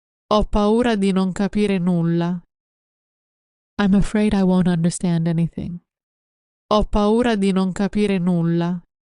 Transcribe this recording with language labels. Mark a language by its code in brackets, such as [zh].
[it] Ho paura di non capire nulla. [en] I'm afraid I won't understand anything. [it] Ho paura di non capire nulla.